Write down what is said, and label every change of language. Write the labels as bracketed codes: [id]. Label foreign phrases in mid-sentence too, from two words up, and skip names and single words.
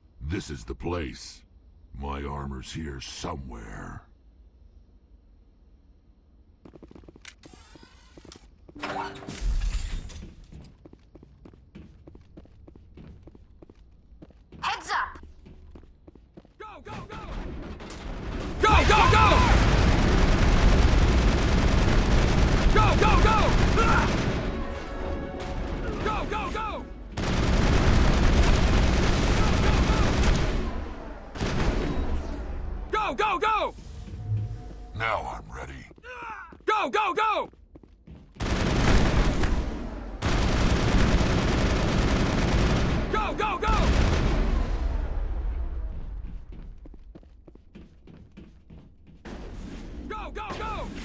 [en] This is the place. My armor's here somewhere. Heads up! Go, go, go! Go, go, go! Go, go, go! Ah! Go, go, go! Go, go, go! Now I'm ready. Go, go, go! Go, go, go! Go, go, go!